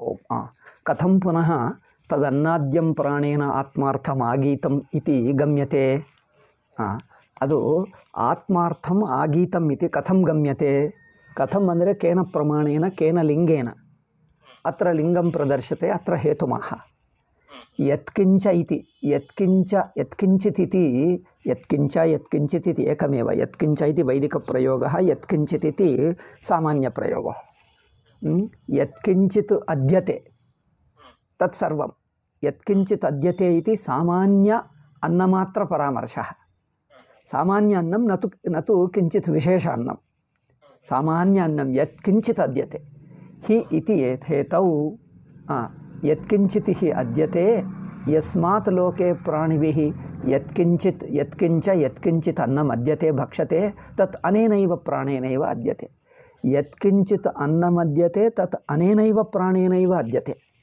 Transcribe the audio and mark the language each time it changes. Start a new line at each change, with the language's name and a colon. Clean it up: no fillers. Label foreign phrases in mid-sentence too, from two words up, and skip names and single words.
Sanskrit: कथं पुनः तदन्नाद्यं प्राणेन आत्मार्थम् आगीतम् इति गम्यते ಅದು ಆತ್ಮಾರ್ಥಂ ಆಗೀತಂ ಇತಿ ಕಥಂ ಗಮ್ಯತೆ ಕಥಂ ಅಂದರೆ ಕೇನ ಪ್ರಮಾಣೇನ ಕೇನ ಲಿಂಗೇನ ಅತ್ರ ಲಿಂಗಂ ಪ್ರದರ್ಶತೆ ಅತ್ರ ಹೇತುಮಾಹ ಯತ್ಕಿಂಚ ಇತಿ ಯತ್ಕಿಂಚ ಯತ್ಕಿಂಚಿತಿತಿ ಯತ್ಕಿಂಚ ಯತ್ಕಿಂಚಿತಿತಿ ಏಕಮೇವ ಯತ್ಕಿಂಚ ಇತಿ ವೈದಿಕ ಪ್ರಯೋಗಃ ಯತ್ಕಿಂಚಿತಿತಿ ಸಾಮಾನ್ಯ ಪ್ರಯೋಗಃ ಯತ್ಕಿಂಚಿತ್ ಅದ್ಯತೆ ತತ್ಸರ್ವಂ ಯತ್ಕಿಂಚಿತ್ ಅದ್ಯತೆ ಇತಿ ಸಾಮಾನ್ಯ ಅನ್ನಮಾತ್ರ ಪರಾಮರ್ಶಃ सामान्य अन्नम न तो किंचित विशेष अन्नम सामान्य अन्नम यत्किंचित अद्यते हि इति हेतौ यत्किंचित हि अद्यते यस्मात् लोके प्राणिभिः यत्किंचित यत्किंच यत्किंचित अन्नम अद्यते भक्षते तत् अनेनैव प्राणेनैव अद्यते यत्किंचित अन्नम अद्यते तत् अनेनैव प्राणेनैव अद्यते